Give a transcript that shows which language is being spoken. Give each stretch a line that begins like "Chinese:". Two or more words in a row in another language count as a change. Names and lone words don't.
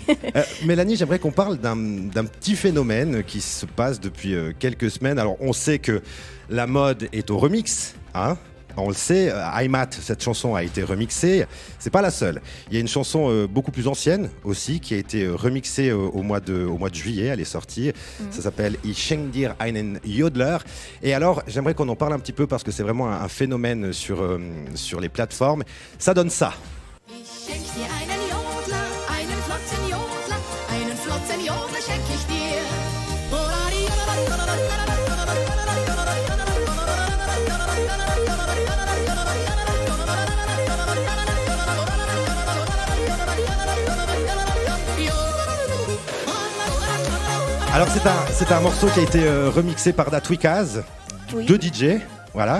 French: Mélanie, j'aimerais qu'on parle d'un petit phénomène qui se passe depuis quelques semaines. Alors, on sait que la mode est au remix, hein. On le sait, Heimat, cette chanson a été remixée. C'est pas la seule. Il y a une chanson beaucoup plus ancienne aussi qui a été remixée au mois de juillet. Elle est sortie. Ça s'appelle Ich schenk dir einen Jodler. Et alors, j'aimerais qu'on en parle un petit peu parce que c'est vraiment un phénomène sur les plateformes. Ça donne ça.
German: Ich schenk dir einen Jodler, einen flotten Jodler, einen flotten Jodler schenk ich dir.
French: Alors c'est un morceau qui a été remixé par Datwikaz, deux DJ, voilà.